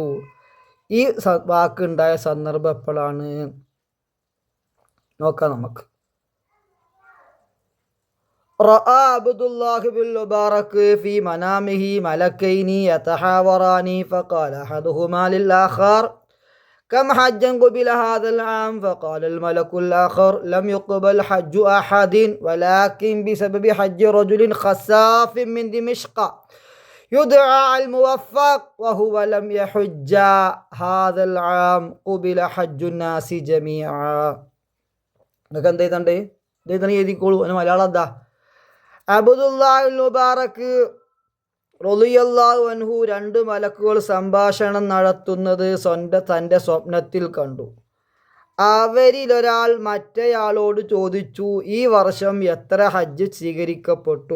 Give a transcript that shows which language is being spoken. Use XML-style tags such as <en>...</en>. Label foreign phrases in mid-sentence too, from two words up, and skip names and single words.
<ml>ഈ വാക്ക് ഉണ്ടായ സന്ദർഭം എപ്പോഴാണ് നോക്കാം നമുക്ക്.</ml> <ar>رأى عبد الله بن المبارك في منامه ملكين يتحاوران فقال أحدهما للآخر كم حجا قبل هذا العام فقال الملك الآخر لم يقبل حج أحد ولكن بسبب حج رجل خساف من دمشق يدعى الموفق وهو لم يحج هذا العام قبل حج الناس جميعا.</ar> <ml>നിങ്ങൾക്ക് എന്ത് ചെയ്തണ്ടേ? ഇതെഴുതണ എഴുതിക്കോളൂ. അതിന് മലയാളം എന്താ? അബ്ദുല്ലാഹി മുബാറക്</ml> <ar>رضي الله عنه</ar> <ml>2 മലക്കുകൾ സംഭാഷണം നടത്തുന്നത് തൻ്റെ സ്വപ്നത്തിൽ കണ്ടു. അവരിലൊരാൾ മറ്റേയാളോട് ചോദിച്ചു, ഈ വർഷം എത്ര ഹജ്ജ് സ്വീകരിക്കപ്പെട്ടു?</ml>